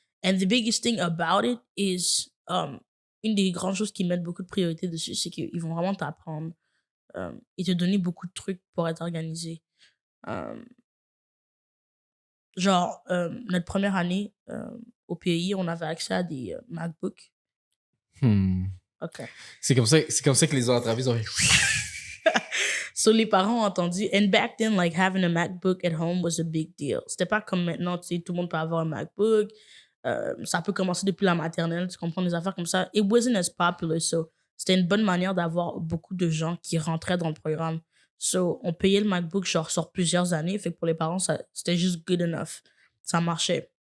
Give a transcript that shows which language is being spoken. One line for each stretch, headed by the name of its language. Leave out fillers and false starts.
English: And the biggest thing about it is,
French: une des grandes choses qui mettent beaucoup de priorité dessus, c'est qu'ils vont vraiment t'apprendre et te donner beaucoup de trucs pour être organisé. Genre, notre première année au pays, on avait accès à des MacBooks. OK. C'est comme ça que les entreprises ont So, les parents ont entendu.
English: And back then, like, having a MacBook at home was a big deal.
French: C'était pas comme maintenant, tu sais, tout le monde peut avoir un MacBook. Ça peut commencer depuis la maternelle, tu comprends, des affaires comme ça.
English: It wasn't as popular, so
French: c'était une bonne manière d'avoir beaucoup de gens qui rentraient dans le programme. So, on payait le MacBook genre sur plusieurs années, fait que pour les parents, c'était juste
English: good enough.
French: Ça marchait.